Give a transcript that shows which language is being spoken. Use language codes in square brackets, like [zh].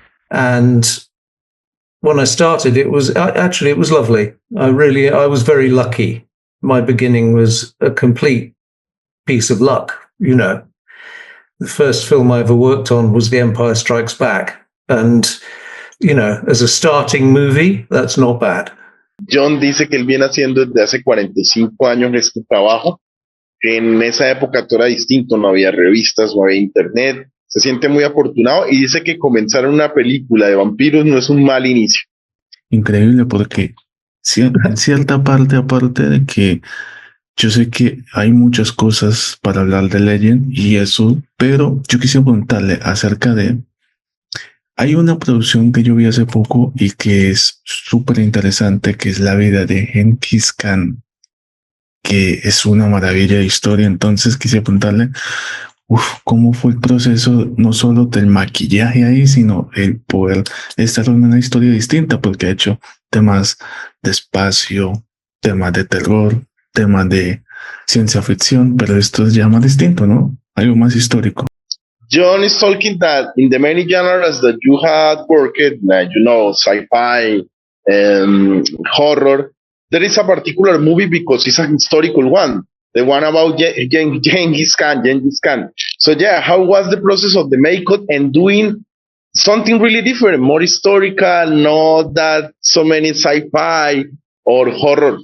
[en] And when I started, it was lovely. I was very lucky. My beginning was a complete piece of luck, you know. The first film I ever worked on was The Empire Strikes Back. And, you know, as a starting movie, that's not bad. [es] John dice que él viene haciendo desde hace 45 años este trabajo, que en esa época todo era distinto, no había revistas, no había internet, se siente muy afortunado y dice que comenzar una película de vampiros no es un mal inicio. Increíble, porque en cierta parte, aparte de que yo sé que hay muchas cosas para hablar de Legend y eso, pero yo quisiera preguntarle acerca de... Hay una producción que yo vi hace poco y que es súper interesante, que es la vida de Genghis Khan, que es una maravilla de historia. Entonces quisiera preguntarle, ¿cómo fue el proceso no solo del maquillaje ahí, sino el poder estar en una historia distinta? Porque ha hecho temas de espacio, temas de terror, temas de ciencia ficción, pero esto es ya más distinto, ¿no? Algo más histórico. [en] John is talking that in the many genres that you had worked, like, you know, sci-fi, horror, there is a particular movie because it's a historical one, the one about Genghis Khan. So yeah, how was the process of the makeup and doing something really different, more historical, not that so many sci-fi or horror?